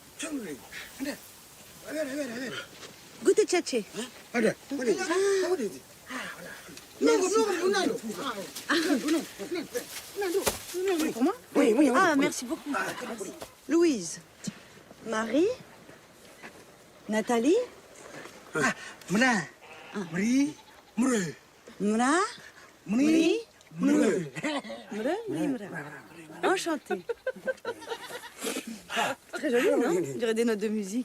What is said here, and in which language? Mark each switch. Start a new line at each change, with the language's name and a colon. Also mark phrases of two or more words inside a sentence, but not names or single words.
French: Goûtez tchatché. Pour moi? Oui. Ah, merci beaucoup. Louise. Marie. Nathalie. Mra. Mri. Mre. Mra. Mri. Mre. Enchantée. Très joli, non? On dirait des notes de musique.